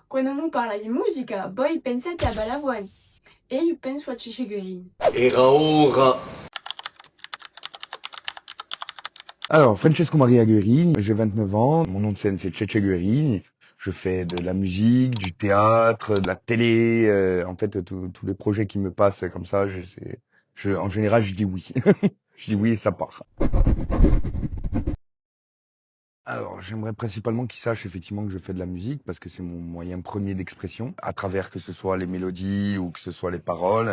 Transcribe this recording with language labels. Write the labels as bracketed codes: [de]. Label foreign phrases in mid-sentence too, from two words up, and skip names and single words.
[it] Quando mu parla di musica, poi pensate a Balavoine. E io penso a Cece Guerin. Era ora. [fr] Alors, Francesco Maria Guerini, j'ai 29 ans, mon nom de scène c'est Cece Guerini. Je fais de la musique, du théâtre, de la télé, en fait tous les projets qui me passent comme ça, en général je dis oui. Je dis oui et ça part. Alors, j'aimerais principalement qu'ils sachent effectivement que je fais de la musique parce que c'est mon moyen premier d'expression, à travers que ce soit les mélodies ou que ce soit les paroles.